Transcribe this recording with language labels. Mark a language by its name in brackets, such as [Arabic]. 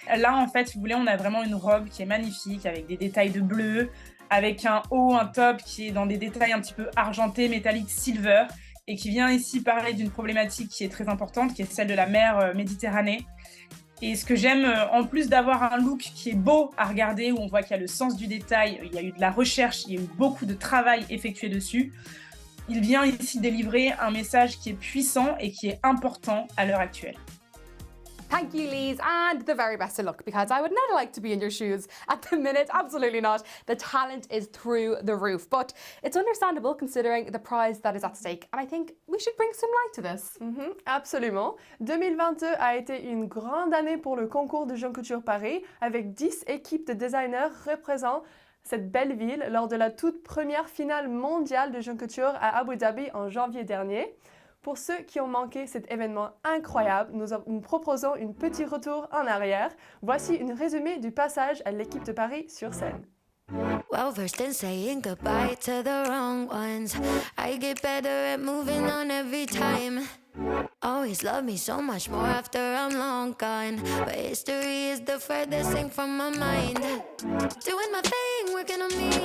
[French] Là, en fait, si vous voulez, on a vraiment une robe qui est magnifique avec des détails de bleu, avec un haut, un top qui est dans des détails un petit peu argentés, métalliques, silver, et qui vient ici parler d'une problématique qui est très importante, qui est celle de la mer Méditerranée. Et ce que j'aime, en plus d'avoir un look qui est beau à regarder, où on voit qu'il y a le sens du détail, il y a eu de la recherche, il y a eu beaucoup de travail effectué dessus, il vient ici délivrer un message qui est puissant et qui est important à l'heure actuelle. [English] Thank you, Lise, and the very best of luck, because I would never like to be in your shoes at the minute. Absolutely not. The talent is through the roof, but it's understandable considering the prize that is at stake. And I think we should bring some light to this. [French] Absolument. 2022 a été une grande année pour le concours de Jeune Couture Paris, avec 10 équipes de designers représentant cette belle ville lors de la toute première finale mondiale de Jeune Couture à Abu Dhabi en janvier dernier. Pour ceux qui ont manqué cet événement incroyable, nous proposons un petit retour en arrière. Voici un résumé du passage à l'équipe de Paris sur scène. [English] Well, versed in saying goodbye to the wrong ones. I get better at moving on every time. Always love me so much more after I'm long gone. But history is the furthest thing from my mind. Doing my thing, working on me.